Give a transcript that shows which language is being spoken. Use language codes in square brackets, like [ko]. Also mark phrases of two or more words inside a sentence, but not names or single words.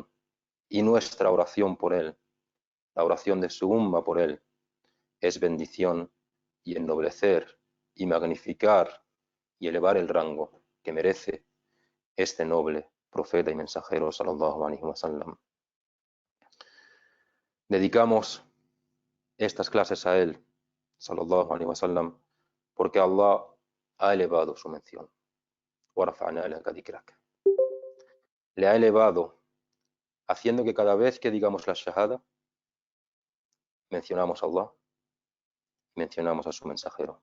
[es] Y nuestra oración por él, la oración de su umma por él, es bendición y ennoblecer y magnificar y elevar el rango que merece este noble profeta y mensajero, [ar] صلى الله عليه وسلم. [es] Dedicamos estas clases a él, [ar] صلى الله عليه وسلم, [es] porque Allah ha elevado su mención. Le ha elevado haciendo que cada vez que digamos la shahada mencionamos a Allah y mencionamos a su mensajero.